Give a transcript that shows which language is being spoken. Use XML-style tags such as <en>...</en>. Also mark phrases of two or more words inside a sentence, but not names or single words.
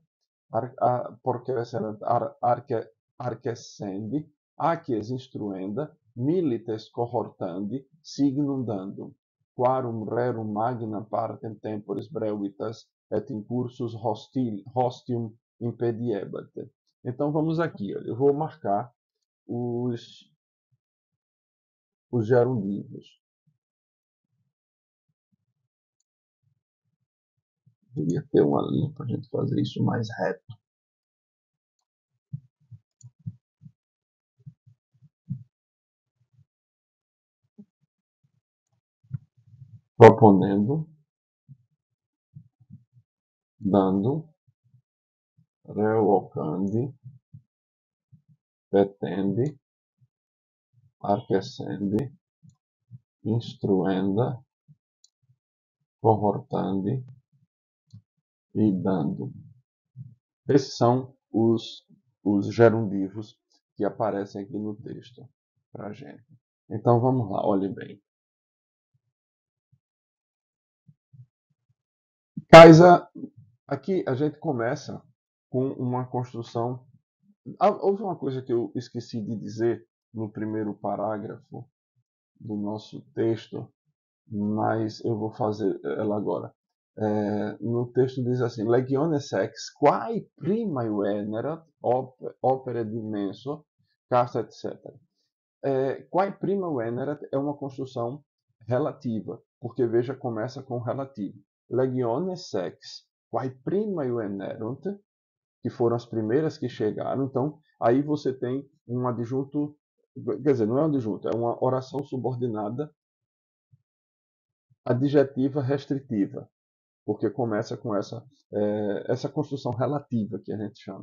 <la>arcescendi, acies instruenda, milites cohortandi, signum dandum, quarum rerum magna partem temporis brevitas et incursus hostium impediebat.</la> <pt>Então vamos aqui, eu vou marcar os gerundivos. Devia ter uma linha para a gente fazer isso mais reto.</pt> <la>Proponendo, dando, revocandi, petendi, arquescendi, instruenda, cohortandi e dando.</la> <pt>Esses são os gerundivos que aparecem aqui no texto para a gente. Então vamos lá, olhe bem. Kaisa, aqui a gente começa com uma construção. Houve uma coisa que eu esqueci de dizer no primeiro parágrafo do nosso texto, mas eu vou fazer ela agora. No texto diz assim:</pt> <la>Legiones ex, quae prima venerat opere dimenso, casta, etc. Quae prima venerat</la> <pt>é uma construção relativa, porque veja, começa com relativo.</pt> <la>Legiones ex, quae prima venerunt,</la> <pt>que foram as primeiras que chegaram. Então, aí você tem um adjunto, quer dizer, não é um adjunto, é uma oração subordinada adjetiva restritiva, porque começa com essa construção relativa que a gente chama.</pt>